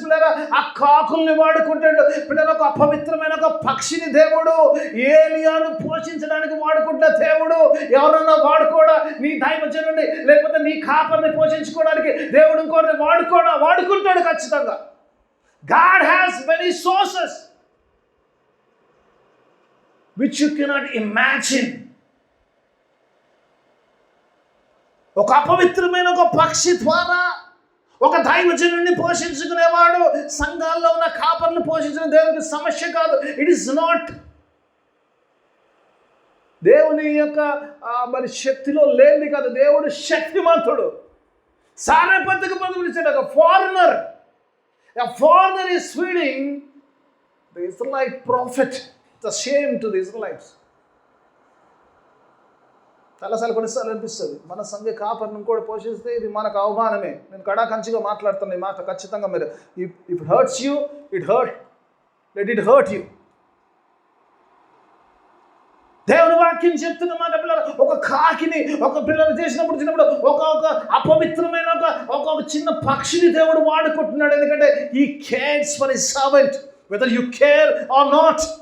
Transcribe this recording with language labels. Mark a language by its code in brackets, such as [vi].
[te] పిల్లరా, ఆ కాకుల్ని వాడుకుంటాడు. పిల్లలు ఒక అపవిత్రమైన ఒక పక్షిని దేవుడు ఏలియాను పోషించడానికి వాడుకుంటా. దేవుడు ఎవరన్నా వాడుకోడా? నీ దైవజనుడి లేకపోతే నీ కాపర్ని పోషించుకోవడానికి దేవుడు ఇంకోటి వాడుకుంటాడు ఖచ్చితంగా. [en] God has many sources which you cannot imagine. [te] ఒక అపవిత్రమైన ఒక పక్షి ద్వారా ఒక దైవజనుడిని పోషించుకునేవాడు సంఘాల్లో ఉన్న కాపర్లు పోషించడం దేవునికి సమస్య కాదు. [en] it is not [te] దేవుని యొక్క మరి శక్తిలో లేనిది కాదు. దేవుడు శక్తిమంతుడు. సారెపత్తుకు పిలిచాడు ఒక foreigner. [en] A foreigner is feeding the Israelite prophet. It's a shame to the Israelites. [te] కొన్నిసార్లు అనిపిస్తుంది, మన సంఘ కాపర్ని కూడా పోషిస్తే ఇది మనకు అవమానమే. నేను కడాకంచిగా మాట్లాడుతున్నా ఈ మాట. ఖచ్చితంగా మీరు [en] If hurts you, let it hurt you. [te] దేవుని వాక్యం చెప్తున్న మాట పిల్లలు, ఒక కాకిని ఒక పిల్లలు చేసినప్పుడు ఒక అపవిత్రమైన ఒక చిన్న పక్షిని దేవుడు వాడుకుంటున్నాడు. ఎందుకంటే [en] he cares for his servant whether you care or not.